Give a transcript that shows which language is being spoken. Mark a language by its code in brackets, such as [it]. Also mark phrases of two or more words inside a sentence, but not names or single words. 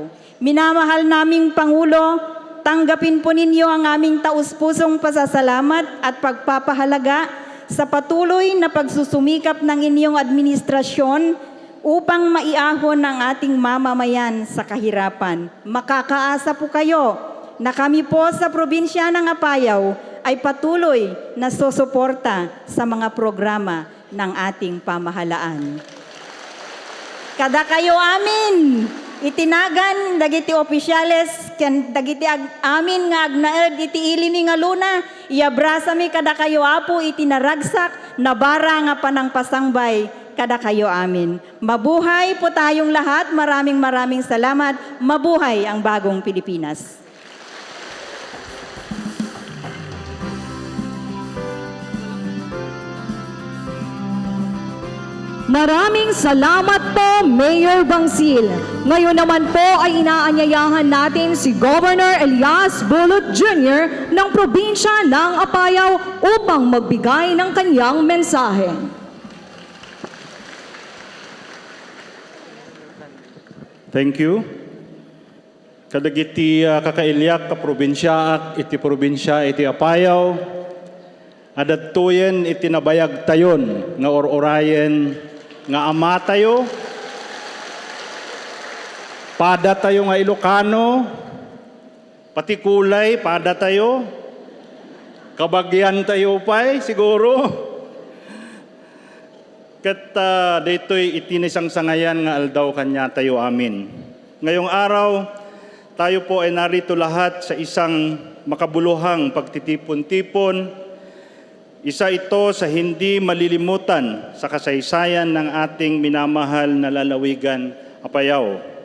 [tl] Minamahal naming Pangulo, tanggapin po ninyo ang aming taus-pusong pasasalamat at pagpapahalaga sa patuloy na pagsusumikap ng inyong administrasyon upang maiahon ang ating mamamayan sa kahirapan. Makakaasa po kayo na kami po sa probinsya ng Apayao ay patuloy na susuporta sa mga programa ng ating pamahalaan. [ilo] Kada kayo amin, itinagan dagiti opisyales ken dagiti amin nga agnaed iti ilini nga luna, iabrasa mi kada kayo apo itinaragsak na bara nga panang pasangbay kada kayo amin. [tl] Mabuhay po tayong lahat. Maraming salamat. Mabuhay ang bagong Pilipinas. Maraming salamat po, Mayor Bangsil. Ngayon naman po ay inaanyayahan natin si Governor Elias Bulot Jr. ng probinsya ng Apayao upang magbigay ng kanyang mensahe. [en] Thank you. [ilo] Kadagiti kakailyak ka probinsyaak iti probinsya iti Apayao. Adadtuyen iti nabayag tayon nga ororayen nga ama tayo. Pada tayo nga Ilocano. Pati kulay, pada tayo. Kabagyan tayo pa'y siguro. Kat dito'y itinisang sangayan nga aldaw kanya tayo amin. [tl] Ngayong araw, tayo po ay narito lahat sa isang makabuluhang pagtitipon-tipon. Isa ito sa hindi malilimutan sa kasaysayan ng ating minamahal na lalawigan Apayao.